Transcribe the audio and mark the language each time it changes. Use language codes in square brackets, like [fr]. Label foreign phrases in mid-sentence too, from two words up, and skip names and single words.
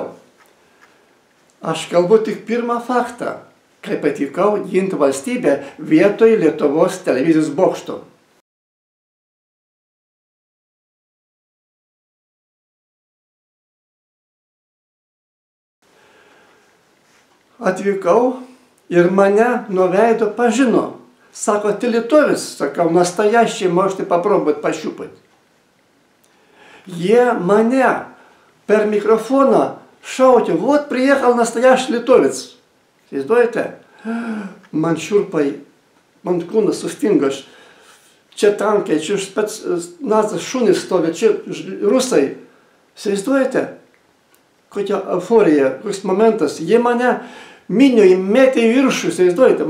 [lt] Aš kalbu tik pirmą faktą, kai atvykau ginti valstybę vietoj Lietuvos televizijos bokšto. Atvykau ir mane nuo veido pažino. Sako, [ru] ты литовец? Sakau, настоящий, можете попробовать пощупать. [lt] Jie mane per mikrofoną šautė, [ru] вот приехал настоящий литовец. [lt] Įsivaizduojate? Man šiurpai, man kūnas sustingo. Čia tankai, čia specnazas šunys stovi, čia rusai. Įsivaizduojate? Kokia euforija, koks momentas. Jie mane minioje mėtė į viršų, įsivaizduojate?